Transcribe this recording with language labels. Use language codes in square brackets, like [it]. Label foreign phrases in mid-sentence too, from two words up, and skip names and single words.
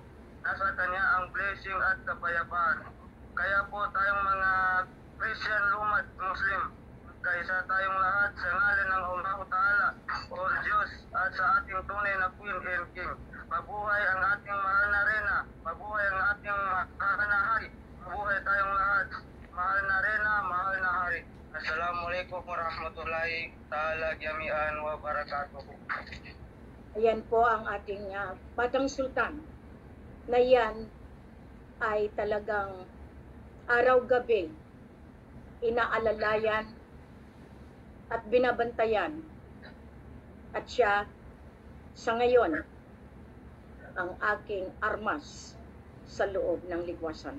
[tl] Nasa kanya ang blessing at kapayapaan. Kaya po tayong mga Christian, Lumad, Muslim, kaysa tayong lahat sa ngalan ng [ar] الله تعالى [tl] o Diyos at sa ating tunay na [en] Queen and King. [tl] Mabuhay ang ating mahal na Reyna, mabuhay ang ating mahal na Hari, mabuhay tayong lahat, mahal na Reyna, mahal na Hari. [ar] السلام عليكم ورحمة الله تعالى جميعا وبركاته. [tl] Ayan po ang ating Batang Sultan na yan ay talagang araw-gabi inaalalayan at binabantayan. At siya sa ngayon ang aking armas sa loob ng ligwasan.